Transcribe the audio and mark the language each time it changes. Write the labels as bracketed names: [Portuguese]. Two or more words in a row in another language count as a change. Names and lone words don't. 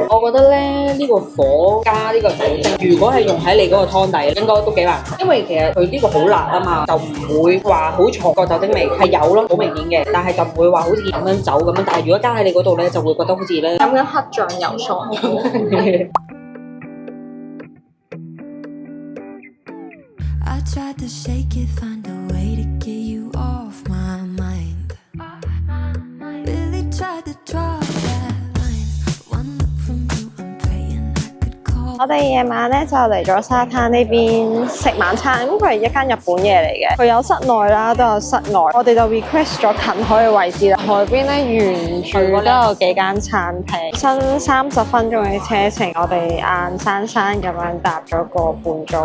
[Cantonese] 我覺得咧呢個火加呢個酒精，如果係用喺你嗰個湯底，應該都幾難食，因為其實佢呢個好辣啊嘛，就唔會話好重個酒精味，係有咯，好明顯嘅，但係就唔會話好似飲緊酒咁樣。但係如果加喺你嗰度咧，就會覺得好似咧飲緊黑醬油餸。 [English] I tried to shake it, find a way to get you off my mind. Really tried to draw that line. One look from you, I'm praying I could call. [Cantonese] 我哋夜晚咧就嚟咗沙灘呢邊食晚餐，咁佢係一間日本嘢嚟嘅，佢有室內啦，都有室外。我哋就 request 咗近海嘅位置啦。海邊咧沿住都有幾間餐廳，新30分鐘嘅車程，我哋硬生生咁樣搭咗個半鐘。